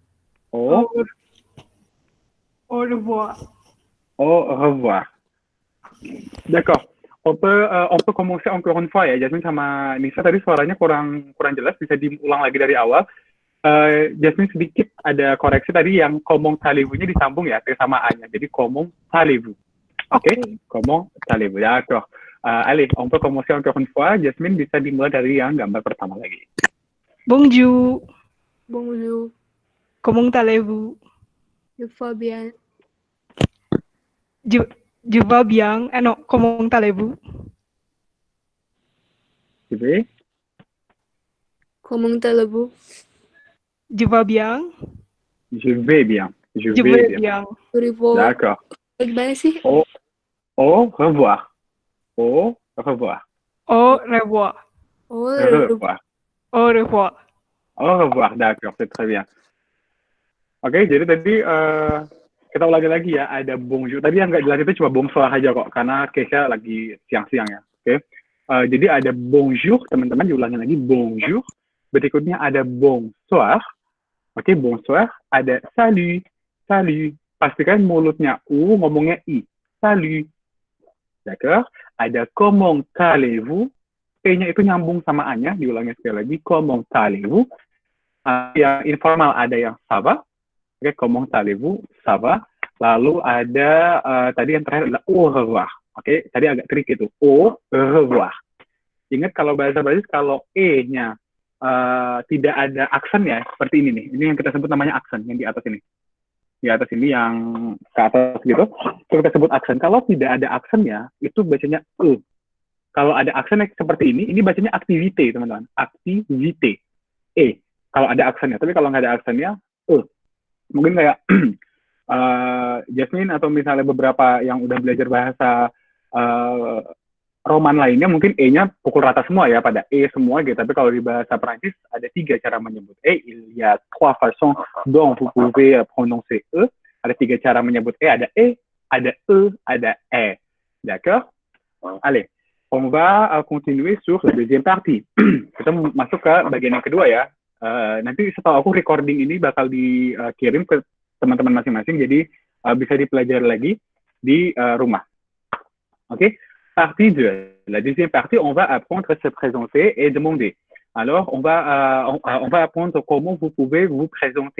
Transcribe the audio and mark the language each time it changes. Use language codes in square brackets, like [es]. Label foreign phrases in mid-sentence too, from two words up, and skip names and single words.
[fr] Au revoir. revoir. D'accord. On peut commencer encore une fois [id] ya, Jasmine sama Nisa tadi suaranya kurang jelas, bisa diulang lagi dari awal. Jasmine sedikit ada koreksi tadi yang [fr] comment allez-vous- [id] nya disambung ya, T sama A-nya. [fr] Jadi comment allez-vous. Oke? Comment allez-vous. D'accord. Allez, on peut commencer encore une fois. [id] Jasmine bisa dimulai dari yang gambar pertama lagi. [fr] Bonjour. Bonjour. Comment allez-vous? Je vais bien. Je vais bien. Ah non, comment allez-vous? Tu veux? Comment allez-vous? Je vais bien. Je vais bien. Je Je vais vais bien. bien. Au revoir. D'accord. [id] Gimana sih? [fr] Au revoir. Au revoir. Au revoir. Oh, Au revoir. Au revoir. Au revoir. D'accord, c'est très bien. [id] Oke, jadi tadi kita ulangi lagi ya, ada bonjour. Tadi yang nggak jelas itu cuma bonsoir aja kok, karena case-nya lagi siang-siang ya. Oke. Jadi ada bonjour, teman-teman diulangi lagi bonjour. Berikutnya ada bonsoir. Oke, bonsoir. Ada salut. Salut. Pastikan mulutnya U, ngomongnya I. [fr] Salut. D'accord? Ada comment allez-vous. [id] P-nya itu nyambung sama A-nya, diulangi sekali lagi. [fr] Comment allez-vous. [id] Yang informal ada yang [fr] ça va. Oke, comment allez-vous, ça va. [id] Lalu ada tadi yang terakhir adalah au revoir. Oke, tadi agak trik itu. [fr] Au revoir. [id] Ingat kalau bahasa Prancis kalau E-nya tidak ada aksen ya, seperti ini nih. Ini yang kita sebut namanya aksen, yang di atas ini. Di atas ini yang ke atas gitu, itu kita sebut aksen. Kalau tidak ada aksennya, itu bacanya E. Kalau ada aksennya seperti ini bacanya aktivite, teman-teman. Aktivite. E. Kalau ada aksennya. Tapi kalau nggak ada aksennya, E. Mungkin kayak Jasmine atau misalnya beberapa yang udah belajar bahasa Roman lainnya, mungkin E-nya pukul rata semua ya, pada E semua gitu. Tapi kalau di bahasa Prancis ada 3 cara menyebut E. [fr] Il y a 3 façons dont vous pouvez prononcer E. [id] Ada 3 cara menyebut E. Ada E, ada E, ada E. D'accord? [fr] Allez, on va continuer sur la deuxième partie. [id] Kita masuk ke bagian yang kedua ya. Nanti setelah aku recording ini bakal dikirim ke teman-teman masing-masing, jadi bisa dipelajari lagi di rumah. Oke? [fr] Partie 2. La deuxième partie, on va apprendre à se présenter et demander. Alors, on va apprendre comment vous pouvez vous présenter.